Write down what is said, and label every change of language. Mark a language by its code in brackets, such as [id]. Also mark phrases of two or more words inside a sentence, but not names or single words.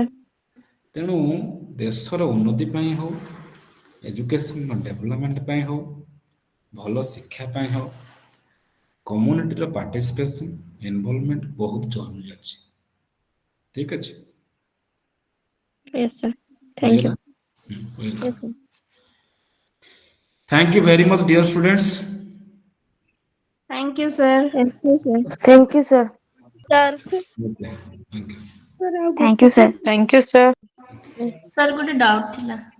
[or] ତେଣୁ ଦେଶର ଉନ୍ନତି ପାଇଁ ହଉ, [en] education development [or] ପାଇଁ ହଉ, ଭଲ ଶିକ୍ଷା ପାଇଁ ହଉ, [en] community participation involvement [or] ବହୁତ ଜରୁରୀ ଅଛି। ଠିକ ଅଛି? [en] Yes, sir. Thank you. [or] बुझिगला [en] Yes, वेलकम sir. thank you very much dear students Thank you, sir. Thank you, sir. Thank you, sir. Sir. thank you Thank you, sir. Thank you, sir. Sir, good doubt thila.